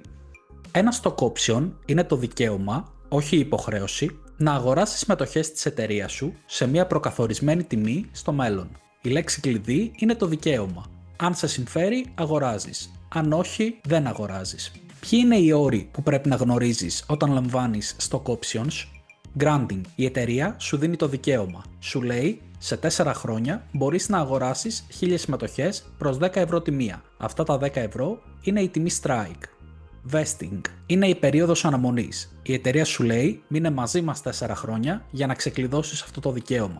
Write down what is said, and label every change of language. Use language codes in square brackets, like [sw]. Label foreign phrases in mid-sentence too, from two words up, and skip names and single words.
[el] Ένα [en] stock option [el] είναι το δικαίωμα, όχι η υποχρέωση, να αγοράσεις μετοχές της εταιρείας σου σε μια προκαθορισμένη τιμή στο μέλλον. Η λέξη κλειδί είναι το δικαίωμα. Αν σε συμφέρει, αγοράζεις. Αν όχι, δεν αγοράζεις. Ποιοι είναι οι όροι που πρέπει να γνωρίζεις όταν λαμβάνεις [en] stock options? [el] Granting. Η εταιρεία σου δίνει το δικαίωμα. Σου λέει, σε 4 χρόνια μπορείς να αγοράσεις 1000 μετοχές προς 10 ευρώ τη μία. Αυτά τα 10 ευρώ είναι η τιμή strike. Vesting. Είναι η περίοδος αναμονής. Η εταιρεία σου λέει, μείνε μαζί μας 4 χρόνια για να ξεκλειδώσεις αυτό το δικαίωμα.